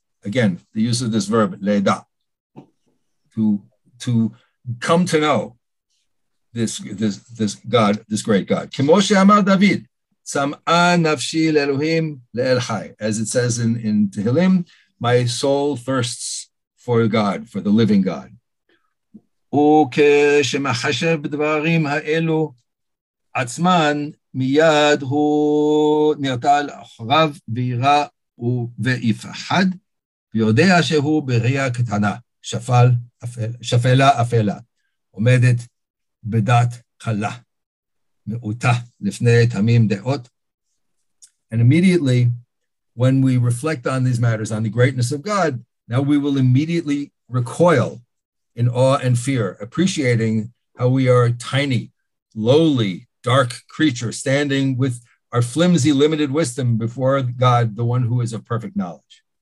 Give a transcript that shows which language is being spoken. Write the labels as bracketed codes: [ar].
[en] Again, the use of this verb le'eda, to come to know this God, this great God. Moshe amar David, [he] tzam'a nafshi le'elohim le'el chai, [en] as it says in Tehillim, my soul thirsts for God, for the living God. [he] וכשמחשב בדברים האלו עצמן, מיד הוא נרתע לאחריו וירא ויפחד, ויודע שהוא בראייה קטנה, שפלה אפלה, עומדת בדעת קלה, מעוטה לפני תמים דעות. [en] And immediately, when we reflect on these matters, on the greatness of God, now we will immediately recoil in awe and fear, appreciating how we are a tiny, lowly, dark creature standing with our flimsy, limited wisdom before God, the one who is of perfect knowledge.